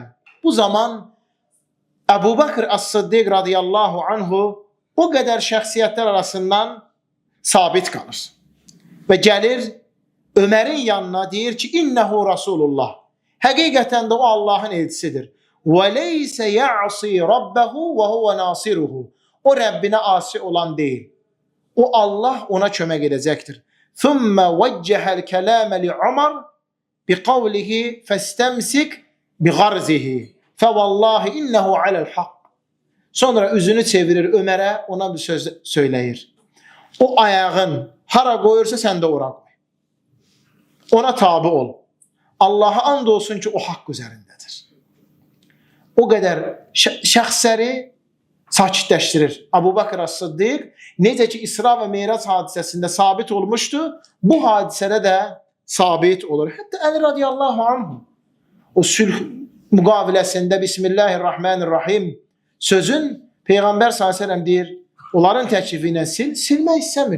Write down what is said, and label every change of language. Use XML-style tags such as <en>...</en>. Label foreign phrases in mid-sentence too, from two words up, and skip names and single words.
<az>Bu zaman Əbu Bakır As-Siddiq</az> <ar>رضي الله عنه</ar> <az>o qədər şəxsiyyətlər arasından sabit qalır. Və gəlir Ömərin yanına, deyir ki,</az> <ar>إنه رسول الله.</ar> <az>Həqiqətən də o Allah'ın elçisidir.</az> <ar>وَلَيْسَ يَعْصِي رَبَّهُ وَهُوَ نَاصِرُهُ.</ar> <az>O Rəbbinə asi olan deyil. O Allah ona kömək edəcəkdir.</az> <ar>ثُمَّ وَجَّهَ الْكَلَامَ لِعُمَرْ بِقَوْلِهِ فَاسْتَمْسِكْ بِغَرْزِهِ فَوَاللّٰهِ إِنَّهُ عَلَى الْحَقِّ.</ar> <az>Sonra üzünü çevirir Ömer'e, ona bir söz söyleyir. O ayağın hara koyursa sen de ora koy. Ona tabi ol. Allah'a and olsun ki o haqq üzərindedir. O kadar şəxsləri sakitləşdirir. Abu Bakr As-Siddiq necə ki İsra və Meyrac hadisəsində sabit olmuştu, bu hadisədə də sabit olur. Hətta Əli</az> <ar>رضي الله عنه</ar> <az>o sülh müqaviləsində Bismillahirrahmanirrahim sözün Peyğəmbər s.ə.v deyir, onların təklifi ilə silmək istəmir.</az>